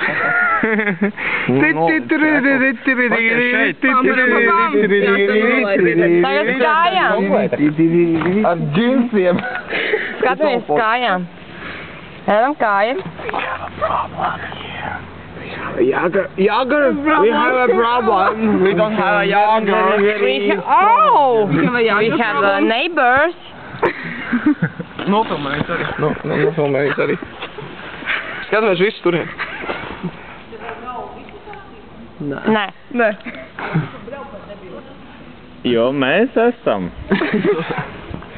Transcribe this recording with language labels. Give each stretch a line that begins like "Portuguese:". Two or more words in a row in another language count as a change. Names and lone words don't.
Latvian: Tagad kājām. Ar džinsiem. Skatāmies kājām. Ejam kājām.
English: Jāgar, we have a problem. We don't have a Jāgar. We have neighbors.
Latvian: Nofilmējis arī. Nofilmējis arī. Skatāmies visu turien. Nē. Jo mēs esam.